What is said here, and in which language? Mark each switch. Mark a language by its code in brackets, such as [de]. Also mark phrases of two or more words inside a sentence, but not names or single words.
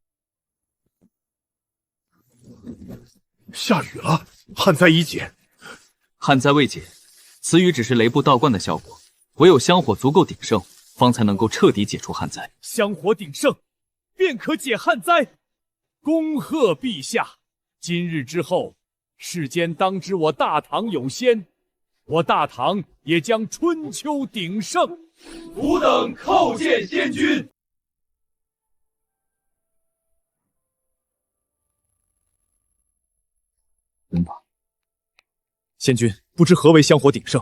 [zh] 下雨了，旱災已解。旱災未解，此雨只是雷部道觀的效果，唯有香火足夠鼎盛，方才能夠徹底解除旱災。香火鼎盛，便可解旱災。恭賀陛下！今日之後，世間當知我大唐有仙， 我大唐也將春秋鼎盛。吾等叩见先君。先君，不知何为香火鼎盛？